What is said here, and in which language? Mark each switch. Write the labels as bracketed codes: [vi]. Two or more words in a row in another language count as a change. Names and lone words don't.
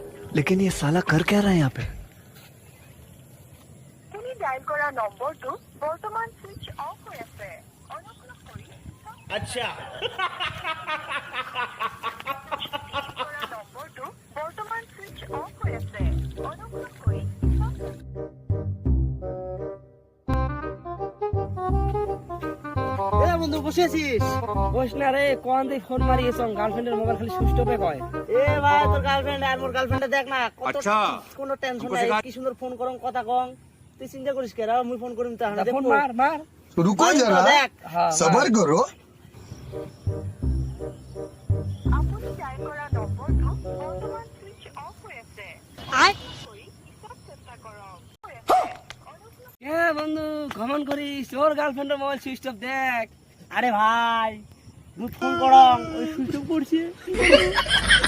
[hi] लेकिन ये साला कर क्या रहा है यहाँ पे? [as] তুমি ডায়াল করা নম্বৰটো বৰ্তমান [en] switch off [as] হৈ আছে। অনুগ্ৰহ কৰি [hi] अच्छा [as] কৰা নম্বৰটো বৰ্তমান [en] switch off [as] হৈ আছে। অনুগ্ৰহ কৰি [rkt] বন্ধু বসে আছিস? বস না রে, কোন দিয়ে ফোন মারিয়েছ? গার্লফ্রেন্ডের মোবাইল খালি [en] switch off [rkt] কয়। এ ভাই তোর গার্লফ্রেন্ড আর মোর গার্লফ্রেন্ডে দেখ না কত আচ্ছা। কোনো টেনশন নাই, কি সুন্দর ফোন করং কথা কং। তুই চিন্তা করিস কেরা, মুই ফোন করিম তা না ফোন মার মার। [hi] रुको जरा [rkt] দেখ। হ্যাঁ [hi] सबर करो। [as] আপুনি ডায়াল কৰা নম্বৰটো বৰ্তমান [en] switch off [as] হৈ আছে। কৰি পিছত চেষ্টা কৰক। [rkt] এ বন্ধু কমন করিস, ওর গার্লফ্রেন্ডের মোবাইল [en] switch off [rkt] দেখ। আরে ভাই মুই ফোন করং ওই [en] switch off [rkt] করছে।